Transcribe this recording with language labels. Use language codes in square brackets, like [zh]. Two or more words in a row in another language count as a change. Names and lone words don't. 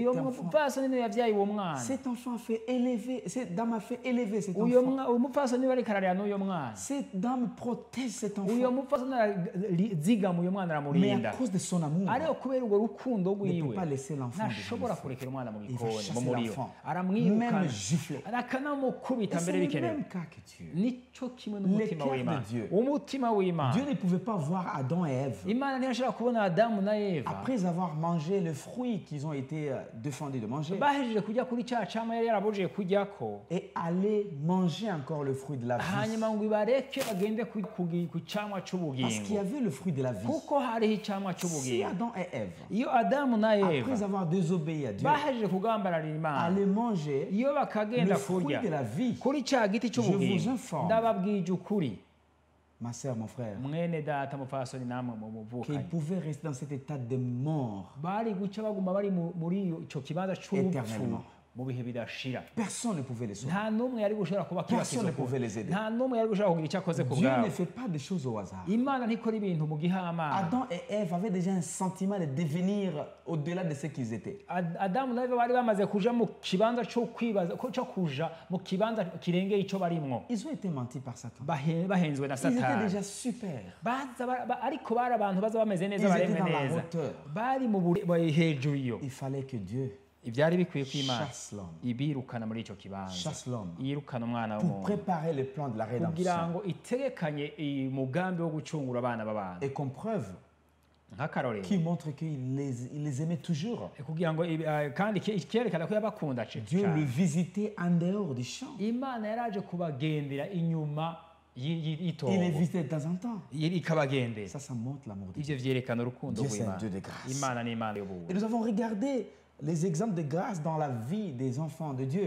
[rn] uyo [fr] enfant. [rn] mupfasoni niwe yavyaye uwo mwana, [fr] Cet enfant a fait élever, cette dame a fait élever cet [rn] uyo [fr] enfant. [rn] mupfasoni niwe ariko ararera n'uyo mwana, [fr] Cette dame protège cet [rn] uyo [fr] enfant. [rn] mupfasoni arazigama uyo mwana [fr] Mais [rn] aramurinda, [fr] à cause de son amour, [rn] ariko kubera urwo rukundo [fr] ne peut [rn] rwiwe [fr] pas laisser l'enfant [rn] ntashobora [fr] devant le feu. [rn] kurekera umwana mu [fr] Il va [rn] gikoni mu [fr] chasser [rn] muriro, [fr] l'enfant, [rn] aramwirukana, [fr] même gifler. Et [rn] akanamukubita [fr] c'est [rn] mbere [fr] le [rn] bikenewe. [fr] même cas que Dieu. [rn] nicyo kimwe [fr] Le [rn] n'umutima [fr] cœur de [rn] w'Imana, [fr] Dieu. [rn] umutima w'Imana. [fr] Dieu ne pouvait pas voir Adam et Ève [rn] Imana ntiyashobora kubona Adamu na Eva [fr] après avoir mangé le fruit qu'ils ont été défendus de manger [rn] bahejeje kujya kuri cya cama yari yarabujije kujyako, [fr] et aller manger encore le fruit de la vie. [rn] hanyuma ngo ibareke bagende ku camwa [fr] Parce qu'il y [rn] c'ubugingo, [fr] avait le fruit de la vie. [rn] kuko hariho icamwa [fr] Si [rn] c'ubugingo. [fr] Adam et Ève, [rn] Iyo Adamu na [fr] après [rn] Eva [fr] avoir désobéi à Dieu, [rn] bahejeje kugambararira Imana, [fr] allaient manger [rn] iyo [fr] le [rn] bakagenda [fr] fruit [rn] kurya [fr] de la vie, [rn] kuri cya giti [fr] Je vous [rn] cy'ubugingo, [fr] informe. [rn] ndababwije ukuri [fr] ma sœur, mon frère, [rn] mwene data mupfasoni namwe [fr] qu'ils [rn] muvukanye, [fr] pouvaient rester dans cet état de mort. [rn] bari guca baguma bari muri ico kibanza c'urupfu [fr] Éternellement. [rn] mu bihe bidashira. [fr] Personne ne pouvait les sauver. [rn] nta n'umwe yari gushobora kuba [fr] Personne ne [rn] kibakiza [fr] pouvait les aider. [rn] nta n'umwe yari gushobora kugira icyo akoze ku [fr] Dieu ne [rn] bwabo. [fr] fait pas des choses au hasard. [rn] Imana ntikora ibintu mu gihamana. [fr] Adam et Ève avaient déjà un sentiment de devenir au-delà de ce qu'ils étaient. [rn] Adamu na Eva bari bamaze kuja mu kibanza cyo kwibaza cyo kuja mu kibanza kirengeye icyo barimwo, [fr] Ils ont été mentis par Satan. [rn] bahenzwe na [fr] Ils étaient [rn] Satani. [fr] déjà super. [rn] Ariko bari abantu baza bameze neza, [fr] Ils [rn] baremwe [fr] étaient dans la [rn] neza, [fr] hauteur. [rn] bari hejuru iyo. [fr] Il fallait que Dieu [rn] Ibyari bikwiye ko Imana [fr] chasse l'homme, [rn] ibirukana muri icyo kibanza, [fr] chasse l'homme [rn] yirukana umwana [fr] pour [rn] w'umuntu [fr] préparer le plan de la [rn] kugira [fr] rédemption. [rn] ngo itegekanye umugambi wo gucungura abana b'abantu. [fr] Et comme preuve, [rn] Nk'akarorero [fr] qui montre qu'il les aimait toujours. [rn] kugira ngo kandi ikerekana ko yabakunda [fr] Dieu le visitait en dehors du champ. [rn] Imana yaraje kubagendera inyuma [fr] Il les [rn] y'itongo, [fr] visitait de temps en temps. [rn] ikabagendera. [fr] Ça montre l'amour de Dieu. [rn] Ivyo vyerekana urukundo [fr] Dieu, c'est un [rn] rw'Imana. [fr] Dieu de grâce. [rn] Imana ni Imana [fr] Et [rn] y'ubuntu. [fr] nous avons regardé les exemples de grâce dans la vie des enfants de Dieu.